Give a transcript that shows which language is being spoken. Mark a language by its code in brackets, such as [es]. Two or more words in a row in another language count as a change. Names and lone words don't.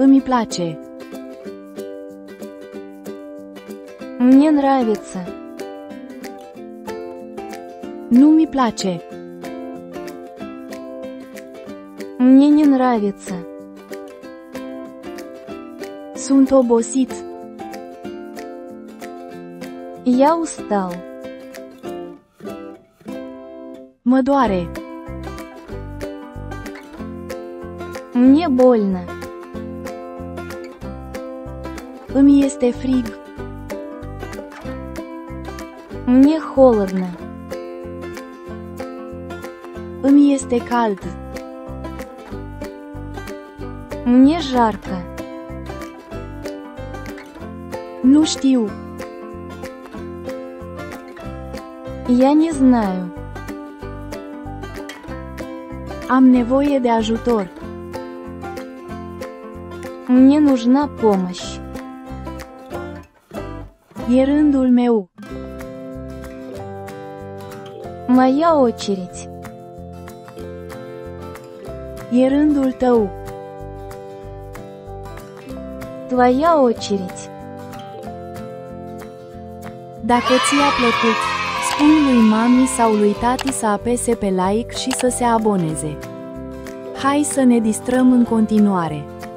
[ro] place. [ru] Мне нравится. [ro] Nu mi place. [ru] Мне не нравится. [ro] Sunt obosit. [ru] Я устал. [ro] Mă doare. [ru] Мне больно. [ro] Îmi este frig. [ru] Мне холодно. [ro] Îmi este cald. [ru] Мне жарко. [ro] Nu știu. [ru] Я не знаю. [ro] Am nevoie de ajutor. [ru] Мне нужна помощь. [ro] E rândul meu. [ru] Моя очередь. [ro] E rândul tău. [ru] Твоя очередь. [ro] Dacă ți-a plăcut, spune lui mami sau lui tati să apese pe like și să se aboneze. Hai să ne distrăm în continuare!